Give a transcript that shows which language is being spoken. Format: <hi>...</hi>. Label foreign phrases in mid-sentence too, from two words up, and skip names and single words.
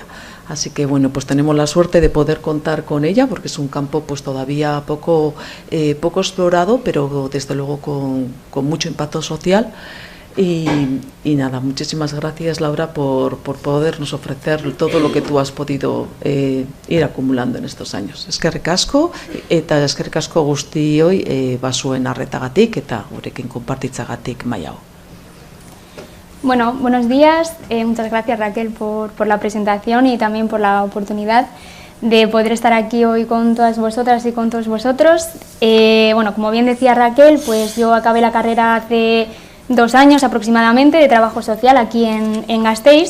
<es>Así que bueno, pues tenemos la suerte de poder contar con ella, porque es un campo pues todavía poco explorado, pero desde luego con mucho impacto social. Y nada, muchísimas gracias, Laura, por podernos ofrecer todo lo que tú has podido ir acumulando en estos años.</es> <eu>Eskerrik asko, eta eskerrik asko guztioi basuen arretagatik eta gurekin konpartitzagatik maila hau.</eu> <es>Bueno, buenos días, muchas gracias Raquel por la presentación y también por la oportunidad de poder estar aquí hoy con todas vosotras y con todos vosotros. Bueno, como bien decía Raquel, pues yo acabé la carrera hace 2 años aproximadamente de trabajo social aquí en Gasteiz.</es>